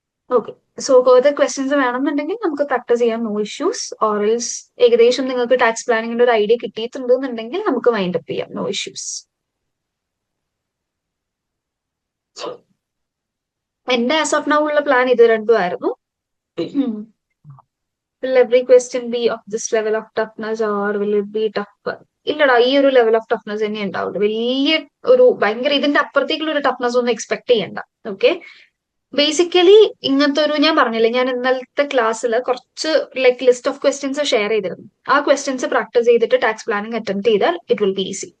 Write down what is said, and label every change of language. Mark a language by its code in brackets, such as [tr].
[ml] Okay, so further questions വേണമെന്നുണ്ടെങ്കിൽ നമുക്ക് practice ചെയ്യാം, നോ ഇഷ്യൂസ്. ഓറൽസ് ഏകദേശം നിങ്ങൾക്ക് ടാക്സ് പ്ലാനിങ്ങിന്റെ ഒരു ഐഡിയ കിട്ടിയിട്ടുണ്ടെന്നുണ്ടെങ്കിൽ നമുക്ക് വൈൻഡ് അപ്പ് ചെയ്യാം, നോ ഇഷ്യൂസ്. എന്റെ ആസ് ഓഫ് നൗ ഉള്ള പ്ലാൻ ഇത് 2 ആയിരുന്നു. [en] Will every question be of this level of toughness or will it be tougher? [ml] ഇല്ലടാ, ഈ ഒരു ലെവൽ ഓഫ് ടഫ്നെസ് തന്നെ ഉണ്ടാവുള്ളൂ. വലിയ ഒരു ഭയങ്കര ഇതിന്റെ അപ്പുറത്തേക്കുള്ള ഒരു ടഫ്നെസ് ഒന്നും എക്സ്പെക്ട് ചെയ്യണ്ട. ഓക്കെ, ബേസിക്കലി ഇങ്ങനത്തെ ഒരു ഞാൻ പറഞ്ഞില്ലേ, ഞാൻ ഇന്നലത്തെ ക്ലാസ്സിൽ കുറച്ച് like list of questions share ചെയ്തിരുന്നു. ആ ക്വസ്റ്റ്യൻസ് പ്രാക്ടീസ് ചെയ്തിട്ട് ടാക്സ് പ്ലാനിങ് അറ്റംപ്റ്റ് ചെയ്താൽ [en] It will be easy.